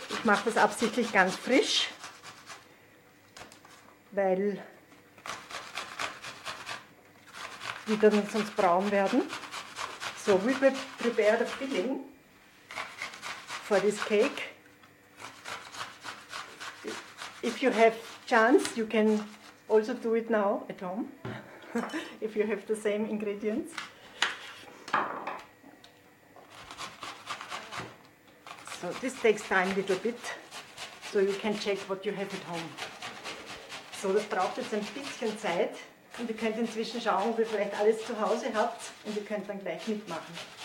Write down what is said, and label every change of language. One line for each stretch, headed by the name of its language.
German: Ich mache das absichtlich ganz frisch, weil die dann sonst braun werden.
English: So, we prepare the filling for this cake. If you have chance, you can also do it now at home. If you have the same ingredients. So this takes time a little bit, so you can check what you have at home.
German: So das braucht jetzt ein bisschen Zeit, und ihr könnt inzwischen schauen, ob ihr vielleicht alles zu Hause habt, und ihr könnt dann gleich mitmachen.